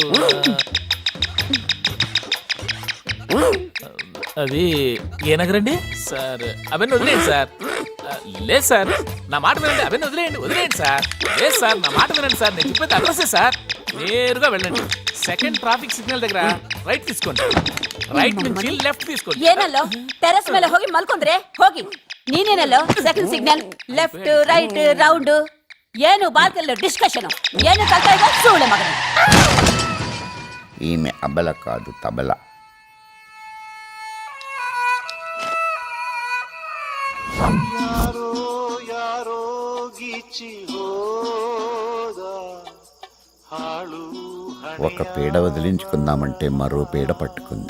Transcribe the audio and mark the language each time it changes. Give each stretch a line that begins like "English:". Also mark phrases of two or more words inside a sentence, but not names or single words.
Telugu: అది ఏ నగరండి సార్? అవన్నీ వదిలేయండి సార్. లేదు సార్, నా మాట వినండి. అవన్నీ వదిలేయండి సార్. లేదు సార్, నా మాట వినండి సార్. నేను చెప్పేది అడ్రస్సే సార్. నేరుగా వెళ్ళండి, సెకండ్ ట్రాఫిక్ సిగ్నల్ దగ్గర రైట్ తీసుకోండి. ರೈಟ್ నుంచి ಲೆಫ್ಟ್ తీసుకోండి.
Kannada: ಏನಲ್ಲೋ ಟೆರೆಸ್ ಮೇಲೆ ಹೋಗಿ ಮಲ್ಕೊಂಡ್ರೆ ಹೋಗಿ. ನೀನೇನಲ್ಲೋ ಸೆಕೆಂಡ್ ಸಿಗ್ನಲ್ ಲೆಫ್ಟ್ ರೈಟ್ ರೌಂಡ್ ಏನು ಬಾಲ್ಕಲ್ಲಿ ಡಿಸ್ಕಷನ್ ಏನು ಕಲ್ತಾ ಇದ್ದ ಸೂಳೆ ಮಗನ.
Telugu: ఈమె అబల కాదు తబల. ఒక పీడ వదిలించుకుందామంటే మరో పీడ పట్టుకుంది.